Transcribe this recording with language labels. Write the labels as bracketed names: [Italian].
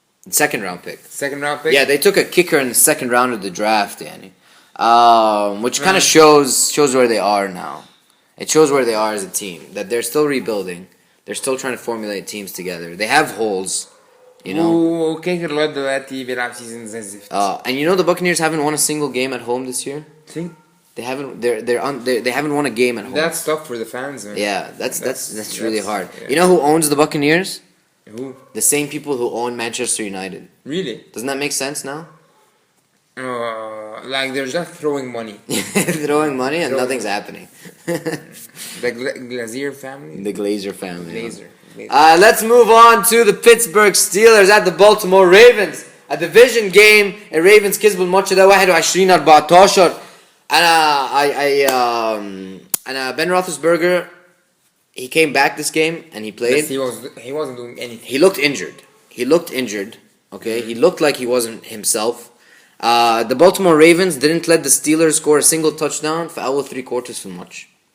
[English] Second round pick. Yeah, they took a kicker in the second round of the draft, yani. Which kind of shows where they are now. It shows where they are as a team, that they're still rebuilding. They're still trying to formulate teams together. They have holes, you know. [Arabic] kicker لغايه دلوقتي بيلعب season زي الزفت. [English] And you know the Buccaneers haven't won a single game at home this year. See? They haven't won a game at home. That's tough for the fans, man. Yeah, that's really hard. Yeah. You know who owns the Buccaneers? Who? The same people who own Manchester United. Really? Doesn't that make sense now? Like they're just throwing money. Throwing money and nothing's happening. The Glazier family? The Glazer family. Glazer. Let's move on to the Pittsburgh Steelers at the Baltimore Ravens. A division game. [Arabic] Ravens كسبوا الماتش ده 21-14. [English] أنا Ben Roethlisberger, he came back this game and he played. But he wasn't doing anything. He looked injured. Okay, he looked like he wasn't himself. The Baltimore Ravens didn't let the Steelers score a single touchdown for [Arabic] أول [English] 3 quarters [Arabic] في الماتش.